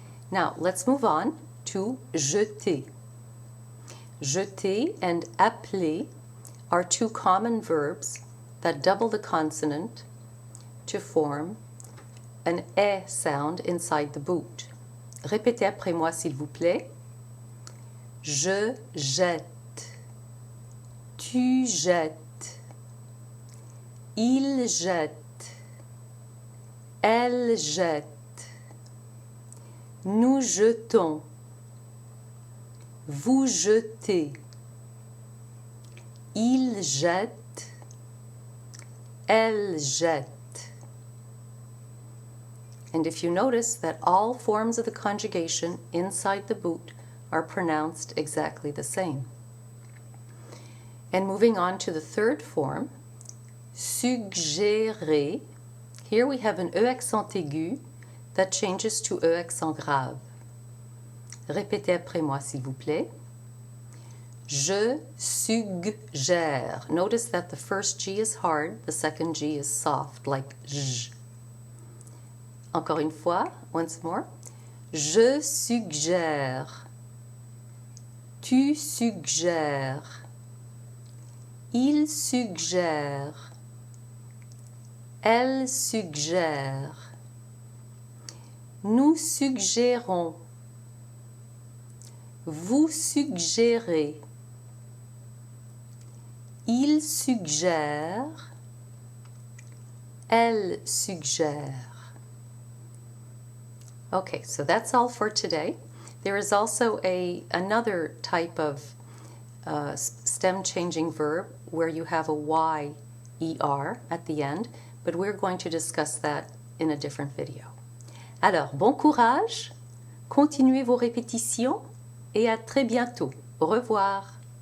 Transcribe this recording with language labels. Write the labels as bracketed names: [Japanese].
[English] Now let's move on to jeter. Jeter and appeler are two common verbs that double the consonant to form an sound inside the boot. [French] Répétez après moi, s'il vous plaît. Je jette. Tu jettes. Il jette. Elle jette. Nous jetons. Vous jetez. Il jette. Elle jette. [English] And if you notice that all forms of the conjugation inside the boot are pronounced exactly the same. And moving on to the third form, suggérer. Here we have an E accent aigu that changes to E accent grave. [French] Répétez après moi s'il vous plaît. Je suggère. [English] Notice that the first G is hard, the second G is soft, like J. [French] Encore une fois, [English] once more. [French] Je suggère. Tu suggères. Il suggère. Elle suggère. Nous suggérons. Vous suggérez. Il suggère. Elle suggère. [English] Okay, so that's all for today. There is also another type of stem changing verb where you have a Y-E-R at the end, but we're going to discuss that in a different video. [French] Alors, bon courage, continuez vos répétitions et à très bientôt. Au revoir.